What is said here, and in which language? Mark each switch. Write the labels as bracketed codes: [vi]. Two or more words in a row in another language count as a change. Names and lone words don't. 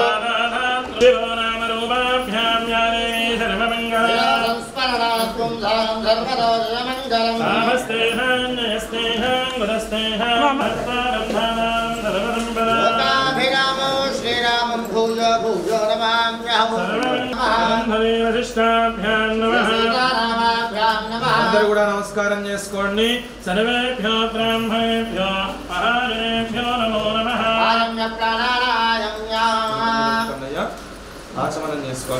[sa] नामरूपाभ्यां याने सर्वमङ्गलं संस्मरणात्मं सर्वतो जयमङ्गलम् सामस्तेहान्यस्तेहां गुणस्तेहां लोकाभिरामो श्रीरामं भूय भूय नमाम्यहम् [te] అందరూ కూడా నమస్కారం చేసుకోండి. [sa] सर्वेभ्यो ब्राह्मणेभ्यो महाजनेभ्यो नमो नमः. [te] ఆచమనం చేసుకోవాలి.